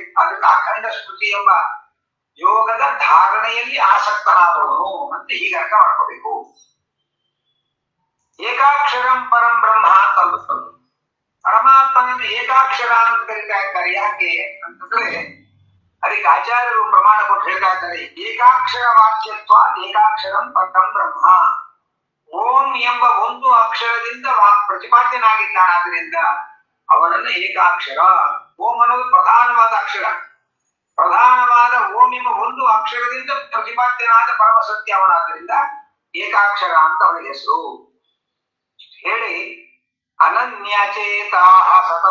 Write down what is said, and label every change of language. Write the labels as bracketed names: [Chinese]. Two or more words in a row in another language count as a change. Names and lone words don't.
[Kannada] ಅದಕ್ಕೆ ಅಖಂಡ ಸ್ಮೃತಿ ಎಂಬ ಯೋಗದ ಧಾರಣೆಯಲ್ಲಿ ಆಸಕ್ತನಾದವನು ಅಂತ ಹೀಗೆ ಅರ್ಥ ಮಾಡ್ಕೋಬೇಕು. [Sanskrit] ಏಕಾಕ್ಷರಂ ಪರಂ ಬ್ರಹ್ಮ [Kannada] ಅಂತ ಪರಮಾತ್ಮನನ್ನು ಏಕಾಕ್ಷರ ಅಂತ ಕರೀತಾ ಇದ್ದಾರೆ. ಯಾಕೆ ಅಂತಂದ್ರೆ, ಅದಕ್ಕೆ ಆಚಾರ್ಯರು ಪ್ರಮಾಣ ಕೊಟ್ಟು ಹೇಳ್ತಾ ಇದ್ದಾರೆ, [Sanskrit] ಏಕಾಕ್ಷರ ವಾಚ್ಯತ್ವ ಏಕಾಕ್ಷರಂ ಪರಂ ಬ್ರಹ್ಮ. [Kannada] ಓಂ ಎಂಬ ಒಂದು ಅಕ್ಷರದಿಂದ ಪ್ರತಿಪಾದ್ಯನಾಗಿದ್ದಾನಾದ್ರಿಂದ ಅವನನ್ನು ಏಕಾಕ್ಷರ. ಓಂ ಅನ್ನೋದು ಪ್ರಧಾನವಾದ ಅಕ್ಷರ. ಪ್ರಧಾನವಾದ ಓಂ ಎಂಬ ಒಂದು ಅಕ್ಷರದಿಂದ ಪ್ರತಿಪಾದ್ಯನಾದ ಪರಮ ಸತ್ಯ ಅವನಾದ್ರಿಂದ ಏಕಾಕ್ಷರ ಅಂತ ಅವನಿಗೆ ಹೆಸರು ಹೇಳಿ, [Sanskrit] ಅನನ್ಯಚೇತಾ ಸತತ.